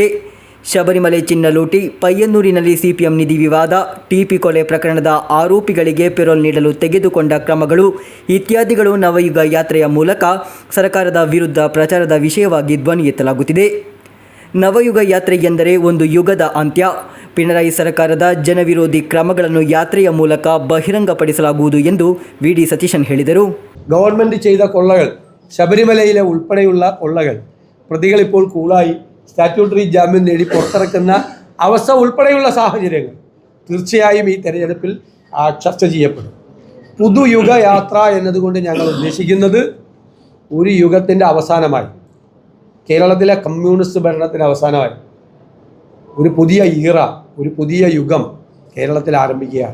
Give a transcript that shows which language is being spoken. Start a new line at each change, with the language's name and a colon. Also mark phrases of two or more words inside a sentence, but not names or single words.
Kannada: ಶಬರಿಮಲೆ ಚಿನ್ನ ಲೂಟಿ, ಪಯ್ಯನ್ನೂರಿನಲ್ಲಿ ಸಿಪಿಎಂ ನಿಧಿ ವಿವಾದ, ಟಿಪಿ ಕೊಲೆ ಪ್ರಕರಣದ ಆರೋಪಿಗಳಿಗೆ ಪೆರೋಲ್ ನೀಡಲು ತೆಗೆದುಕೊಂಡ ಕ್ರಮಗಳು ಇತ್ಯಾದಿಗಳು ನವಯುಗ ಯಾತ್ರೆಯ ಮೂಲಕ ಸರ್ಕಾರದ ವಿರುದ್ಧ ಪ್ರಚಾರದ ವಿಷಯವಾಗಿ ಧ್ವನಿ ಎತ್ತಲಾಗುತ್ತಿದೆ. ನವಯುಗ ಯಾತ್ರೆ ಎಂದರೆ ಒಂದು ಯುಗದ ಅಂತ್ಯ. ಪಿಣರಾಯಿ ಸರ್ಕಾರದ ಜನವಿರೋಧಿ ಕ್ರಮಗಳನ್ನು ಯಾತ್ರೆಯ ಮೂಲಕ ബഹിരംഗപ്പെടുത്തലാകുವುದು ಎಂದು ವಿ.ಡಿ. സതീശൻ ಹೇಳಿದರು.
Malayalam: ഗവൺമെൻറ് ചെയ്ത കൊള്ളകൾ, ശബരിമലയിലെ ഉൾപ്പെടെയുള്ള കൊള്ളകൾ, പ്രതികൾ ഇപ്പോൾ കൂളായി സ്റ്റാറ്റ്യൂട്ടറി ജാമ്യം നേടി പുറത്തിറക്കുന്ന അവസ്ഥ ഉൾപ്പെടെയുള്ള സാഹചര്യങ്ങൾ തീർച്ചയായും ഈ തെരഞ്ഞെടുപ്പിൽ ചർച്ച ചെയ്യപ്പെടും. പുതുയുഗ യാത്ര എന്നതുകൊണ്ട് ഞങ്ങൾ ഉദ്ദേശിക്കുന്നത് ഒരു യുഗത്തിൻ്റെ അവസാനമായി, കേരളത്തിലെ കമ്മ്യൂണിസ്റ്റ് ഭരണത്തിൻ്റെ അവസാനമായി ഒരു പുതിയ ഈറ, ഒരു പുതിയ യുഗം കേരളത്തിൽ ആരംഭിക്കുകയാണ്.